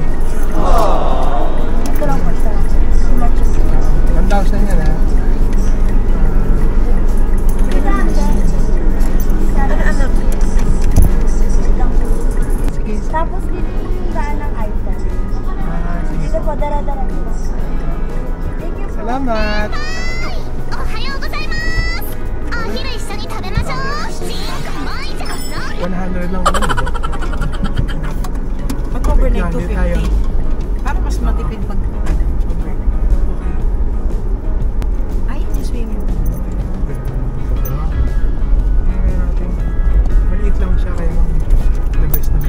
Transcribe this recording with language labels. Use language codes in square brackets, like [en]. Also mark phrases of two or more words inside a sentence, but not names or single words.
[tl] Ito lang po siya. 1,000 yan ha. Ano? Sige. Tapos dito yung daan ng Eiffel. Sige. Dito po, dara-dara po. Thank you po. Salamat. [ja] おはようございます。お昼一緒に食べましょう。もういいじゃんさ。 [tl] 100 lang naman, diba? Pag overnight Yan, di tayo. 250. Para mas matipid pag... Ay, yung swimming pool. Maliit lang siya kaya [en] the best [tl] naman.